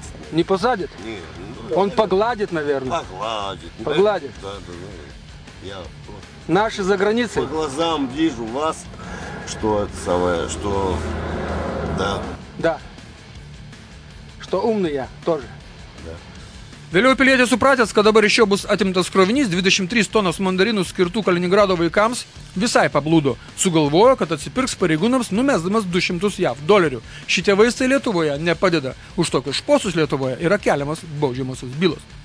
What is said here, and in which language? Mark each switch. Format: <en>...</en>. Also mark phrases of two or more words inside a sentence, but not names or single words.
<ru>Не посадит? Не, Он погладит, наверное. погладит. Погладит? Да. Я просто Наши за по границей. глазам вижу вас, что это самое, что... Да. Да. Что умный я тоже.</ru> <lt>Vėliau pilietis supratęs, kad dabar iš jo bus atimtas krovinys 23 tonos mandarinų skirtų Kaliningrado vaikams, visai pablūdo. Sugalvojo, kad atsipirks pareigūnams numesdamas 200 JAV dolerių. Šitie vaistai Lietuvoje nepadeda. Už tokius šposus Lietuvoje yra keliamas baudžiamosios bylos.</lt>